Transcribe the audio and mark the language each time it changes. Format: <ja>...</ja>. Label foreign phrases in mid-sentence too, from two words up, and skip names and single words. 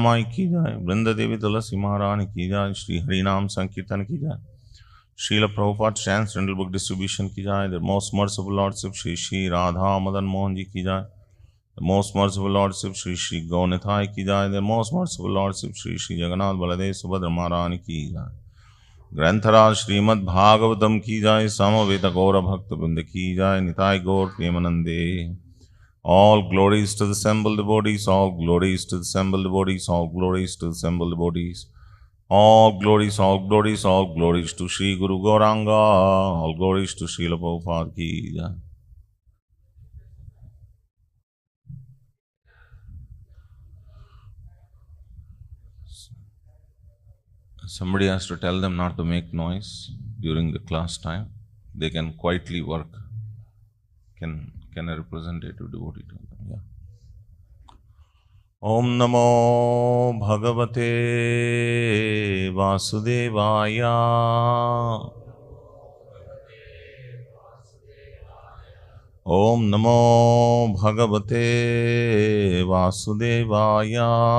<hi>माई की जाए, वृंद देवी तुलसी महारानी की जाए, श्री हरिनाम संकीर्तन की जाए, श्रील प्रभुपाद</hi> <en>transcendental book distribution</en> <hi>की जाए,</hi> <en>the most merciful lordship</en> <hi>श्री श्री राधा मदन मोहन जी की जाए,</hi> <en>the most merciful lordship</en> <hi>श्री श्री गौनिथाय की जाए,</hi> <en>the most merciful lordship</en> <hi>श्री श्री जगन्नाथ बलदेव सुभद्र महारानी की जाए, ग्रंथराज श्रीमद् भागवतम की जाए, समवेत गौर भक्त वृंद की जाए, निताय गौर प्रेमानंदे।</hi> <en>All glories to the assembled devotees, all glories to the assembled devotees, all glories to the assembled devotees, all glories, all glories, all glories to Sri Guru Gauranga, all glories to Srila Prabhupada</en> <hi>ki jai.</hi> <en>Somebody has to tell them not to make noise during the class time. They can quietly work. Can a representative devotee tell them? Yeah.</en> <sa>Om Namo Bhagavate Vasudevaya. Om Namo Bhagavate Vasudevaya.</sa>